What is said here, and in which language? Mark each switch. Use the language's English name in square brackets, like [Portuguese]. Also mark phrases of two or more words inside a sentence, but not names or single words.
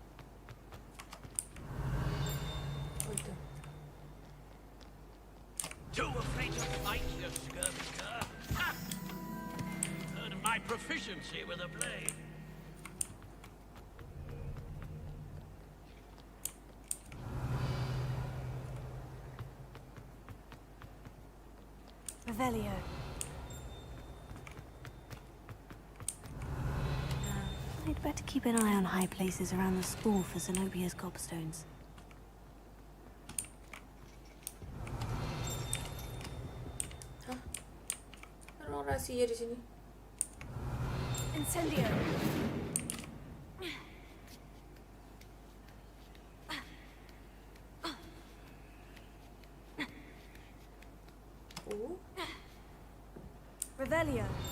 [Indonesian] Oh itu. [English] Too afraid to fight, you scurvy cur. Ha! Heard of my proficiency with a blade. Revelio. I'd better keep an eye on high places around the school for Zenobia's gobstones. Hah? [Indonesian] Ada orang rahasia di sini. [English] Incendio. Oh. Revelio.